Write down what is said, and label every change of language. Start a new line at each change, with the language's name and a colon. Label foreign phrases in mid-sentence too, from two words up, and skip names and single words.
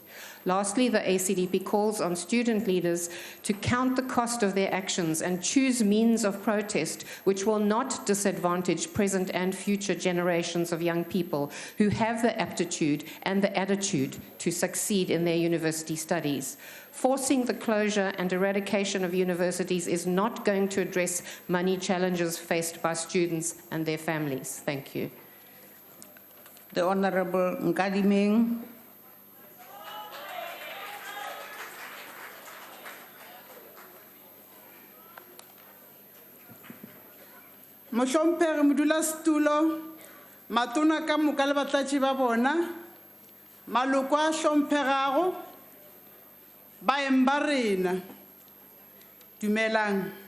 English: Lastly, the ACDP calls on student leaders to count the cost of their actions and choose means of protest which will not disadvantage present and future generations of young people who have the aptitude and the attitude to succeed in their university studies. Forcing the closure and eradication of universities is not going to address money challenges faced by students and their families. Thank you. The Honourable Nkadimeng.
Northern Sotho: Mohlomphegi modulasetulo, matona ka moka le batlatši ba bona, maloko a hlomphegago, baeng ba rena, dumelang.